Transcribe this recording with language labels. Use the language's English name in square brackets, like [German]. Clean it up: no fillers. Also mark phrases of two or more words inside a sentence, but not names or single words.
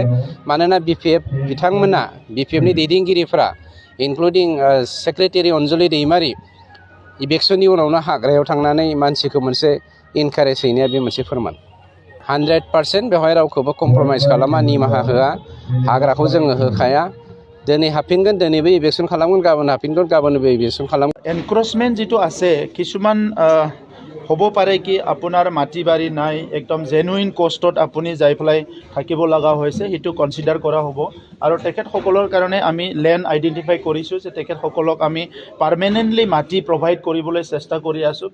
[Bodo] मानोना बिथांमोना BPFनि दैदेनगिरिफ्रा [English] including secretary [Bodo] अनजलि दैमारि इभिक्शननि उनावनो हाग्रायाव थांनानै मानसिखौ मोनसे इनकारेज हैनाया बे मोनसे फोरमान। 100% बेवहाय रावखौबो कमप्रमाइज खालामा, निमाहा होआ। हाग्राखौ जोङो होखाया। दिनै हाबफिनगोन, दिनैबो इभिक्शन खालामगोन, गाबोन हाबफिनगोन, गाबोनबो इभिक्शन खालामगोन। [Assamese] এনক্ৰোচমেণ্ট যিতো আছে কিছুমান হ'ব পাৰে কি আপোনাৰ মাটি বাৰী নাই, একদম জেনুইন কষ্টত আপুনি যাই পেলাই থাকিব লগা হৈছে, সেইটো কনচিডাৰ কৰা হ'ব। আৰু তেখেতসকলৰ কাৰণে আমি [English] land identify [Assamese] কৰিছোঁ যে তেখেতসকলক আমি পাৰ্মানেণ্টলি মাটি প্ৰভাইড কৰিবলৈ চেষ্টা কৰি আছোঁ।